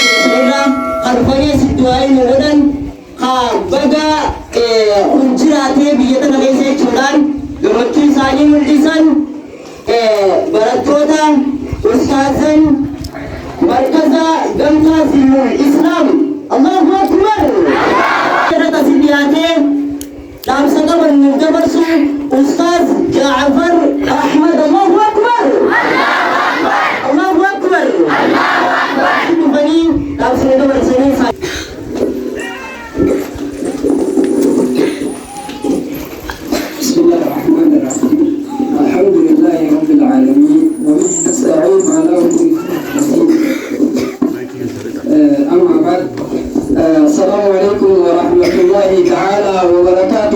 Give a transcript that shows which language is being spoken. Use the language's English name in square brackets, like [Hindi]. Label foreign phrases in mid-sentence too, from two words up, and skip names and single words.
[Oromo] keessanirraa kan dhufanii asitti waa'ee nu godhan haa baga kun jiraatee biyya tana keessa jechuudhaan gammachuu isaanii mul'isan barattoota ustaazan markaza gamtaa zillul islaam [Arabic] الله أكبر [Oromo] irratti asitti dhiyaatee dhaamsa qaban nuuf dabarsu Ustaz Jaafar Ahmad. [Arabic] الله أكبر الله أكبر [Oromo] dhufanii dhaamsa nu dabarsanii [Arabic] بسم الله الرحمن الرحيم الحمد لله رب العالمين وبه نستعين على امور الدين اما بعد السلام عليكم ورحمه الله تعالى وبركاته.